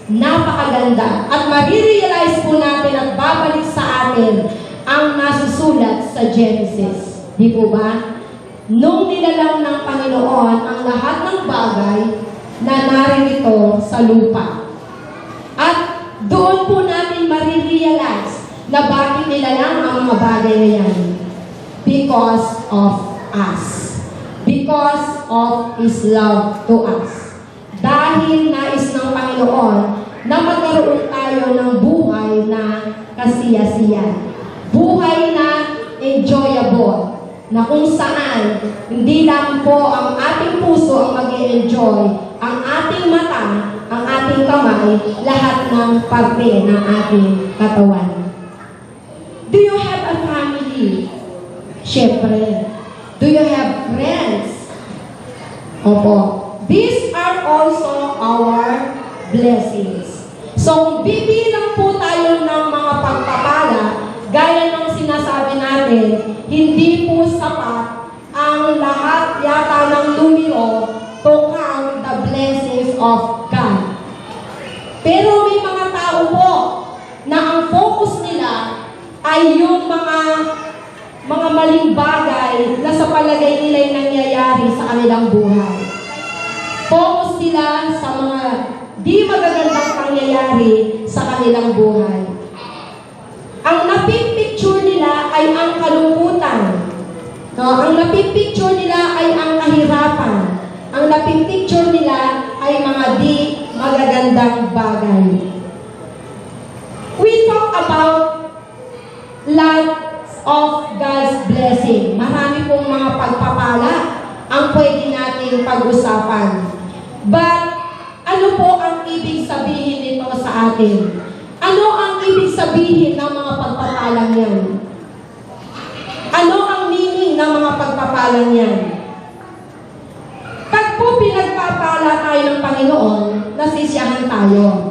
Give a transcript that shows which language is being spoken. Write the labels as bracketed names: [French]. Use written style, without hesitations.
[Filipino] Napakaganda. At marirealize po natin at babalik sa atin ang nasusulat sa Genesis. Di po ba? Nung nilalang ng Panginoon ang lahat ng bagay na naririto sa lupa. At doon po natin marirealize na bakit nilalang ang mga bagay na yan. [English] Because of us. Because of His love to us. [Filipino] Dahil nais ng Panginoon na magkaroon tayo ng buhay na kasiyasiyan. Buhay na enjoyable. Na kung saan, hindi lang po ang ating puso ang mag-i-enjoy, ang ating mata, ang ating kamay, lahat ng parte ng ating katawan. [English] Do you have a family? [Filipino] Siyempre. [English] Do you have friends? [Filipino] Opo. [English] These are also our blessings. [Filipino] So, kung bibilang po tayo ng mga pagpapala, gaya ng sinasabi natin, hindi po sapat ang lahat yata ng numero [English] to count the blessings of God. [Filipino] Pero may mga tao po na ang focus nila ay yung mga maling bagay na sa palagay nila ay nangyayari sa kanilang buhay. Focus sila sa mga di magagandang pangyayari sa kanilang buhay. Ang napipicture nila ay ang kalungkutan, No, ang napipicture nila ay ang kahirapan. Ang napipicture nila ay mga di magagandang bagay. [English] We talk about lots of God's blessing. [Filipino] Marami pong mga pagpapala ang pwede nating pag-usapan. But, ano po ang ibig sabihin nito sa atin? Ano ang ibig sabihin ng mga pagpapalang yan? Ano ang meaning ng mga pagpapalang yan? Pag po pinagpapala tayo ng Panginoon, nasisiyahan tayo.